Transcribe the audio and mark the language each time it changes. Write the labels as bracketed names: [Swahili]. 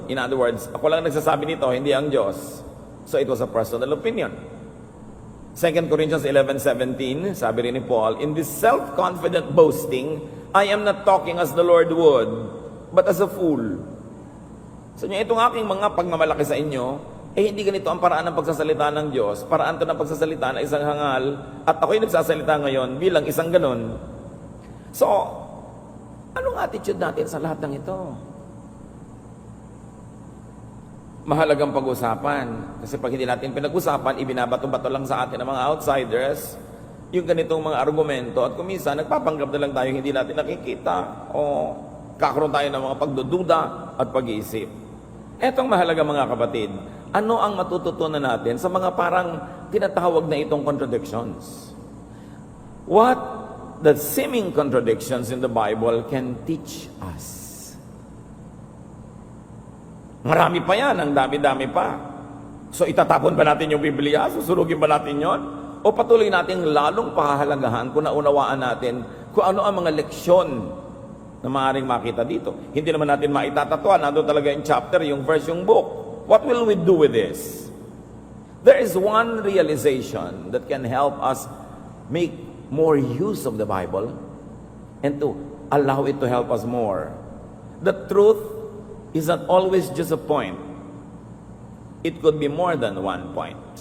[English] In other words, [Filipino] ako lang nagsasabi nito, hindi ang Diyos. [English] So it was a personal opinion. 2 Corinthians 11:17, [Filipino] sabi rin ni Paul, [English] in this self-confident boasting, I am not talking as the Lord would, but as a fool. [Filipino] So itong aking mga pagmamalaki sa inyo, hindi ganito ang paraan ng pagsasalita ng Diyos. Paraan to ng pagsasalita na isang hangal, at ako'y nagsasalita ngayon bilang isang ganon. So, anong attitude natin sa lahat ng ito? Mahalagang pag-usapan. Kasi pag hindi natin pinag-usapan, ibinabato-bato lang sa atin ng mga outsiders, yung ganitong mga argumento, at kumisa, nagpapanggap na lang tayo hindi natin nakikita, o kakaroon tayo ng mga pagdududa at pag-iisip. Etong mahalaga mga kapatid, ano ang matututunan natin sa mga parang tinatawag na itong contradictions? [English] What the seeming contradictions in the Bible can teach us? [Filipino] Marami pa yan, ang dami-dami pa. So itatapon ba natin yung Biblia? Susunugin ba natin yon? O patuloy nating lalong pahahalagahan kung naunawaan natin kung ano ang mga leksyon na maaaring makita dito. Hindi naman natin maitatatwa, nandun talaga yung chapter, yung verse, yung book. [English] What will we do with this? There is one realization that can help us make more use of the Bible and to allow it to help us more. The truth is not always just a point. It could be more than one point.